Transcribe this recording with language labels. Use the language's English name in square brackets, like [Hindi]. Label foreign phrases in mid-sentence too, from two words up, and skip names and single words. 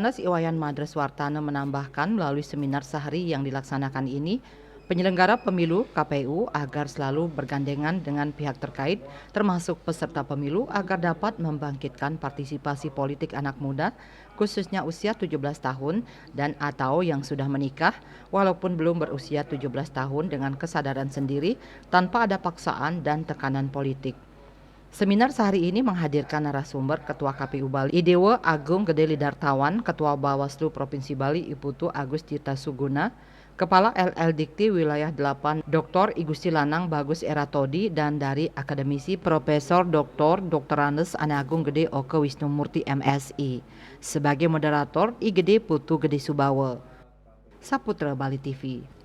[Indonesian] Anes Iwayan Madreswartana menambahkan melalui seminar sehari yang dilaksanakan ini, penyelenggara pemilu KPU agar selalu bergandengan dengan pihak terkait, termasuk peserta pemilu agar dapat membangkitkan partisipasi politik anak muda, khususnya usia 17 tahun dan atau yang sudah menikah, walaupun belum berusia 17 tahun dengan kesadaran sendiri, tanpa ada paksaan dan tekanan politik. Seminar sehari ini menghadirkan narasumber Ketua KPU Bali Idewa Agung Gede Lidartawan, Ketua Bawaslu Provinsi Bali Iputu Agus Tirta Suguna, Kepala LL Dikti Wilayah 8 Dr. I Gusti Lanang Bagus Eratodi, dan dari akademisi Profesor Dr. Anes Ane Agung Gede Oke Wisnu Murti MSI. Sebagai moderator I Gede Putu Gede Subawa. Saputra Bali TV.